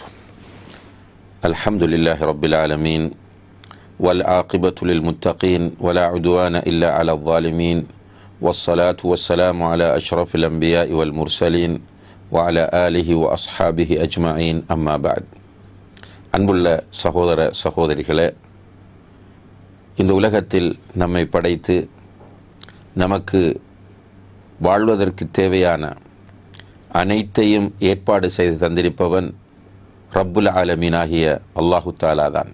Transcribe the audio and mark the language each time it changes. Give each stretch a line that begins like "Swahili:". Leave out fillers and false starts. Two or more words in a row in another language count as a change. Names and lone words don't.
Arabic: الحمد لله رب العالمين والعاقبة للمتقين ولا عدوان إلا على الظالمين والصلاة والسلام على أشرف الأنبياء والمرسلين وعلى آله وأصحابه أجمعين أما بعد.
Tamil: அன்புள்ள சகோதர சகோதரிகளே, இந்த உலகத்தில் நம்மை படைத்து நமக்கு வாழ்வதற்கு தேவையான அனைத்தையும் ஏற்பாடு செய்து தந்திருப்பவன் ரப்புல் ஆலமீனாகிய
Arabic: الله تعالى
Tamil: தான்.